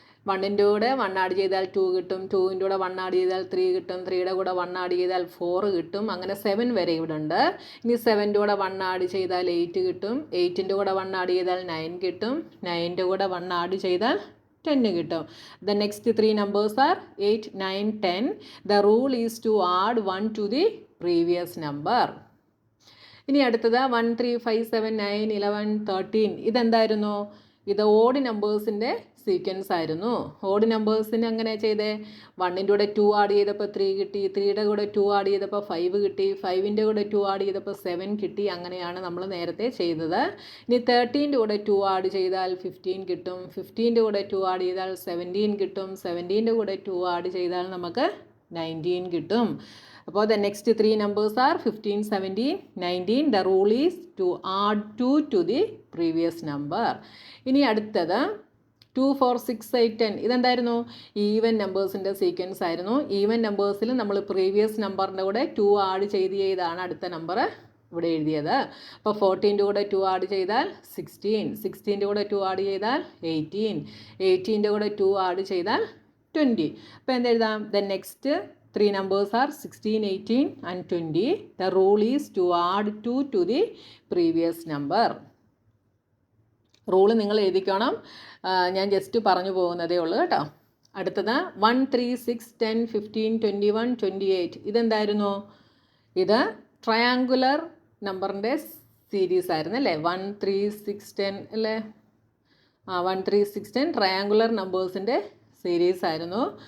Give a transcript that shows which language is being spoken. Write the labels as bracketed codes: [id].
[ml] 1ൻ്റെ കൂടെ 1 ആഡ് ചെയ്താൽ 2 കിട്ടും, 2ൻ്റെ കൂടെ 1 ആഡ് ചെയ്താൽ 3 കിട്ടും, 3യുടെ കൂടെ 1 ആഡ് ചെയ്താൽ 4 കിട്ടും. അങ്ങനെ 7 വരെ ഇവിടെ ഉണ്ട്. ഇനി 7ൻ്റെ കൂടെ 1 ആഡ് ചെയ്താൽ 8 കിട്ടും, 8ൻ്റെ കൂടെ 1 ആഡ് ചെയ്താൽ 9 കിട്ടും, 9ൻ്റെ കൂടെ 1 ആഡ് ചെയ്താൽ 10 കിട്ടും. [en] The next 3 numbers are 8, 9, 10. The rule is to add 1 to the previous number. [ml] ഇനി അടുത്തത് 1 3 5 7 9 11 13. ഇതെന്തായിരുന്നു? ഇത് ഓഡ് നമ്പേഴ്സിൻ്റെ സീക്വൻസ് ആയിരുന്നു. ഓഡ് നമ്പേഴ്സിന് എങ്ങനെ ചെയ്തേ? 1ൻ്റെ കൂടെ 2 ആഡ് ചെയ്തപ്പോൾ 3 കിട്ടി, 3യുടെ കൂടെ 2 ആഡ് ചെയ്തപ്പോൾ 5 കിട്ടി, 5ൻ്റെ കൂടെ 2 ആഡ് ചെയ്തപ്പോൾ 7 കിട്ടി. അങ്ങനെയാണ് നമ്മൾ നേരത്തെ ചെയ്തത്. ഇനി 13ൻ്റെ കൂടെ 2 ആഡ് ചെയ്താൽ 15 കിട്ടും, 15ൻ്റെ കൂടെ 2 ആഡ് ചെയ്താൽ 17 കിട്ടും, 17ൻ്റെ കൂടെ 2 ആഡ് ചെയ്താൽ നമുക്ക് 19 കിട്ടും. [en] അപ്പോൾ the next 3 numbers are 15, 17, 19. The rule is to add 2 to the previous number. [ml] ഇനി അടുത്തത് 2 4 6 8 10. ഇതെന്തായിരുന്നു? ഈവൻ നമ്പേഴ്സിൻ്റെ സീക്വൻസ് ആയിരുന്നു. ഈവൻ നമ്പേഴ്സിൽ നമ്മൾ പ്രീവിയസ് നമ്പറിൻ്റെ കൂടെ 2 ആഡ് ചെയ്താണ് അടുത്ത നമ്പർ ഇവിടെ എഴുതിയത്. അപ്പോൾ 14ൻ്റെ കൂടെ 2 ആഡ് ചെയ്താൽ 16, 16ൻ്റെ കൂടെ 2 ആഡ് ചെയ്താൽ 18, 18ൻ്റെ കൂടെ 2 ആഡ് ചെയ്താൽ 20. അപ്പോൾ എന്തെഴുതാം? [en] The next 3 numbers are 16, 18 and 20. The rule is to add 2 to the previous number. [ml] Rule നിങ്ങൾ എഴുതിക്കണം. ഞാൻ ജസ്റ്റ് പറഞ്ഞു പോകുന്നതേ ഉള്ളൂ കേട്ടോ. അടുത്തത് 1 3 6 10 15 21 28. ഇതെന്തായിരുന്നു? ഇത് ട്രയാങ്കുലർ നമ്പറിൻ്റെ സീരീസ് ആയിരുന്നു അല്ലേ? 1 3 6 10 അല്ലേ? 1 3 6 10 ട്രയാങ്കുലർ നമ്പേഴ്സിൻ്റെ സീരീസ് ആയിരുന്നു.